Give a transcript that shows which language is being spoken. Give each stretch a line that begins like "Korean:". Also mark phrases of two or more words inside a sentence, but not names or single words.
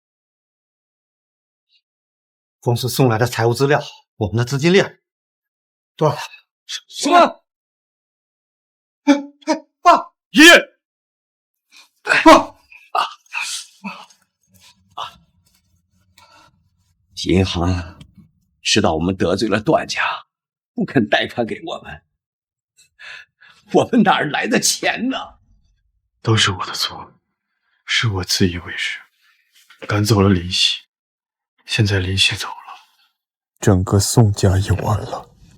Chinese: 公司送來的財務資料，我們的資金鏈斷了。什麼？爸，爺爺。銀行知道我們得罪了段家，不肯貸款給我們，我們哪兒來的錢呢？都是我的錯，是我自以為是，趕走了林夕。現在林夕走了，整個宋家也完了。